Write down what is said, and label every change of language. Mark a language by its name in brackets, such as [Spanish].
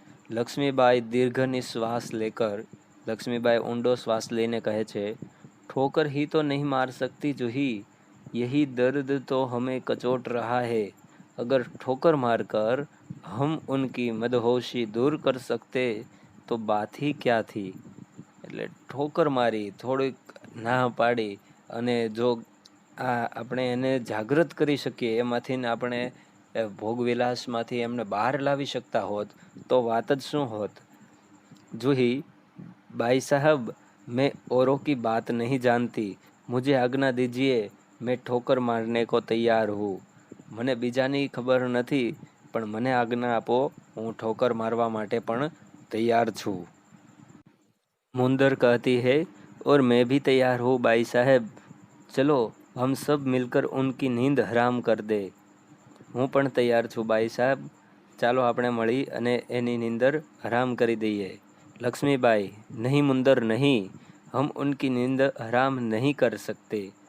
[Hindi] લક્ષ્મીબાઈ દીર્ઘ નિશ્વાસ લેકર, [Gujarati] લક્ષ્મીબાઈ ઊંડો શ્વાસ લઈને કહે છે, [Hindi] ठोकर ही तो नहीं मार सकती जूही, यही दर्द तो हमें कचोट रहा है. अगर ठोकर मारकर हम उनकी मदहोशी दूर कर सकते तो बात ही क्या थी. [Gujarati] એટલે ઠોકર મારી, થોડીક ના પાડી અને જો આપણે એને જાગૃત કરી શકીએ, એમાંથી આપણે ભોગવિલાસમાંથી એમને બહાર લાવી શકતા હોત તો વાત જ શું હોત. [Hindi] જૂહી, बाई साहब, मैं औरों की बात नहीं जानती. मुझे आज्ञा दीजिए, मैं ठोकर मारने को तैयार हूँ. [Gujarati] મને બીજાની ખબર નથી, પણ મને આજ્ઞા આપો, હું ઠોકર મારવા માટે પણ તૈયાર છું. [Hindi] मुंदर कहती है, और मैं भी तैयार हूँ बाई साहब. चलो हम सब मिलकर उनकी नींद हराम कर दे. [Gujarati] હું પણ તૈયાર છું બાઈ સાહેબ, ચાલો આપણે મળી અને એની નીંદર હરામ કરી દઈએ. [Hindi] लक्ष्मीबाई, नहीं मुंदर नहीं, हम उनकी नींद हराम नहीं कर सकते.